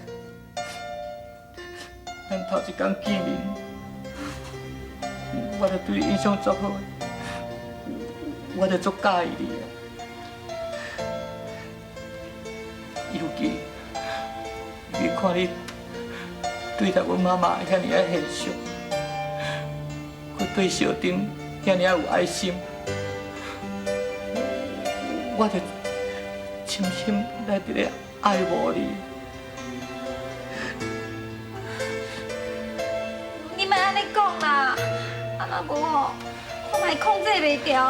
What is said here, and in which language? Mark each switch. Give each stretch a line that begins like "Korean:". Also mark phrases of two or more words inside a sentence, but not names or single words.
Min Nan Chinese: 咱头一天见面，我就对你印象足好，我就足介意你啊。尤其看你对待阮妈妈遐尔啊贤淑，佮对小丁遐尔啊有爱心，我就深深来伫咧爱慕你。你莫安尼讲啦，啊若无吼，我嘛会控制袂掉。